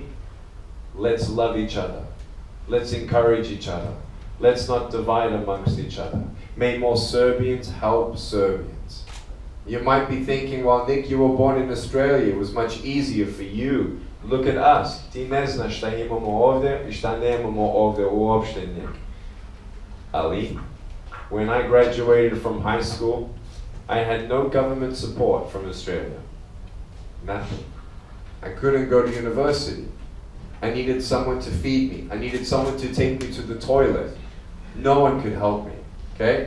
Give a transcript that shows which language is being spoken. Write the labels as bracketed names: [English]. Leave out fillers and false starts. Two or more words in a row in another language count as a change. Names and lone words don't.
[English] Let's love each other. Let's encourage each other. Let's not divide amongst each other. May more Serbians help Serbians. You might be thinking, well, Nick, you were born in Australia. It was much easier for you. Look at us. [Serbian] Ti ne znaš šta imamo ovdje I šta nemamo ovdje uopšte, Nick. Ali, [English] when I graduated from high school, I had no government support from Australia. Nothing. I couldn't go to university. I needed someone to feed me. I needed someone to take me to the toilet. No one could help me. Okay?